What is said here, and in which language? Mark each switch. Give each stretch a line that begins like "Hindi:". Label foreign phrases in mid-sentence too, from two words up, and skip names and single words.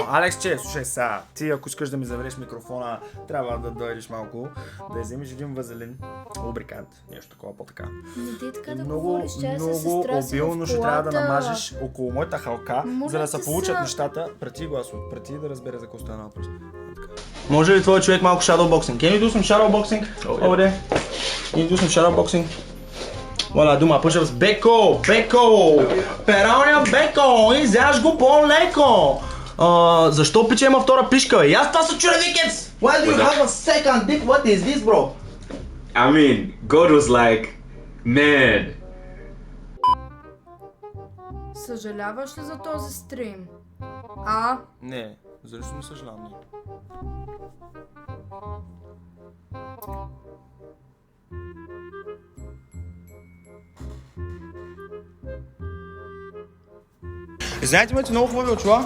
Bulgarian: Алекс, слушай сега, ти ако искаш да ми заведеш микрофона, трябва да дойдеш малко, да вземеш един вазелин, лубрикант, нещо такова по-така. Не дей така да Много, говориш, тя е със много сестра си в обилно ще трябва да колата. намажеш около моята халка, Моля за да те се получат се. нещата. Прати гласо, прати да разбере за какво става въпрос. Може ли твой човек малко shadowboxing?
English: Can you do some shadowboxing over there? Can you do some shadowboxing? Voilà, do my push-ups.
Bulgarian: Беко! Пералня Беко! Изяж го по-леко! Защо пиче има втора пишка? И аз това са чура викец!
English: Why do you have a second dick? What is this, bro? I mean, God was like, man.
Bulgarian: Съжаляваш ли за този стрим? Не, защо не съжалявам? Знаете, имате много хубави очила.